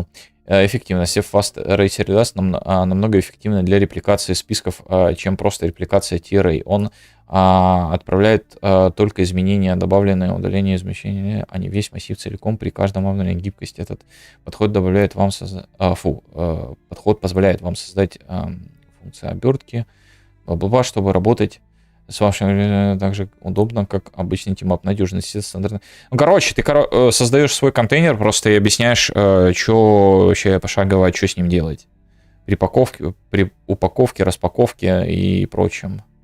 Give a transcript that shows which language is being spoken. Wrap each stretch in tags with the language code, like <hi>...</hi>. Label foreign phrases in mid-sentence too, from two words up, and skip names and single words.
<ru>Эффективность. Fast Array Redax намного эффективнее для репликации списков, чем просто репликация T-Array. Он отправляет только изменения, добавленные, удаление измещения, а не весь массив целиком при каждом обновлении гибкости. Этот подход добавляет вам подход позволяет вам создать функции обертки, бла-бла-бла, чтобы работать с вашим так же удобно, как обычный тимап, надежность стандартная. Ну, короче, ты создаешь свой контейнер просто и объясняешь, что вообще пошагово, что с ним делать. При упаковке, распаковке и прочем.</ru>